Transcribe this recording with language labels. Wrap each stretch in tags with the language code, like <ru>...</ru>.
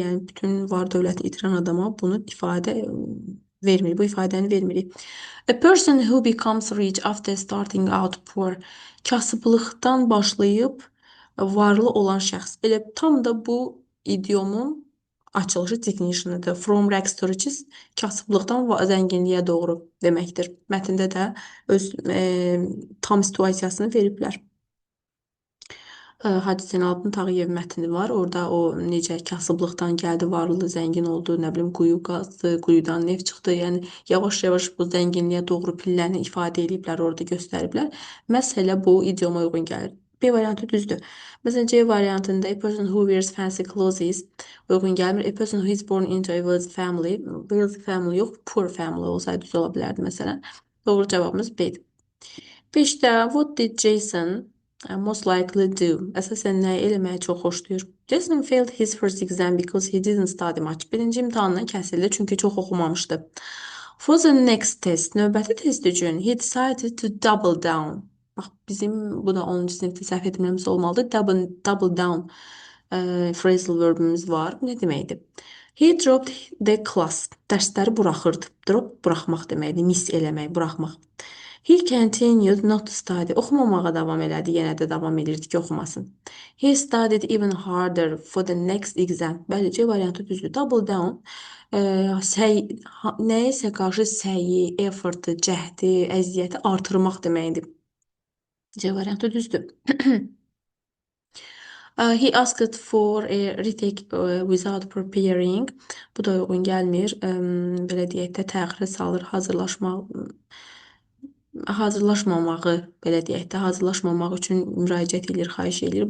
<az>Yəni bütün var dövləti itirən adama bunu ifadə vermir. Bu ifadəni vermirik.</az> <en>A person who becomes rich after starting out poor.</en> <az>Kasıblıqdan başlayıb varlı olan şəxs. Elə tam da bu idiomun açılışı definitionıdır. From rags to riches kasıblıqdan zənginliyə doğru deməkdir. Mətndə də öz tam situasiyasını veriblər. Hacı Zeynalabdin Tağıyev mətni var. Orada o necə kasıblıqdan gəldi, varlı, zəngin oldu, nə bilim quyu qazdı, quyudan neft çıxdı. Yəni yavaş-yavaş bu zənginliyə doğru pilləni ifadə ediblər, orada göstəriblər. Məhz elə bu idioma uyğun gəlir. B variantı düzdür. Məsələn, C variantında</az> <en>a person who wears fancy clothes</en> <az>uyğun gəlmir.</az> <en>A person who is born into a wealthy family.</en> <az>Wealthy family yox, poor family olsaydı düz ola bilərdi məsələn. Doğru cavabımız B-dir.</az> <en>5-də what did Jason most likely do?</en> <az>Əsasən nə eləməyi çox xoşlayır?</az> <en>Jason failed his first exam because he didn't study much.</en> <az>Birinci imtahandan kəsildi çünki çox oxumamışdı.</az> <en>For the next test,</en> <az>növbəti test üçün</az> <en>he decided to double down.</en> <az>Bax, bizim bu da 10-cu sinifdə səhv etmirəmsə olmalıdır. Double down phrasal verbimiz var. Bu nə deməkdir?</az> <en>He dropped the class.</en> <az>Dərsləri buraxırdı. Drop buraxmaq deməkdir. Miss eləmək, buraxmaq.</az> <en>He continued not to study.</en> <az>Oxumamağa davam elədi. Yenə də davam edirdi ki, oxumasın.</az> <en>He studied even harder for the next exam.</en> <az>Bəli, C variantı düzdür. Double down nəyisə qarşı səyi, effortu, cəhdi, əziyyəti artırmaq deməkdir. C variantı düzdür.</az> <en>He asked for a retake without preparing.</en> <az>Bu da uyğun gəlmir. Belə deyək də təxirə salır, hazırlaşmamağı, belə deyək də, hazırlaşmamaq üçün müraciət edir, xahiş edir.</az>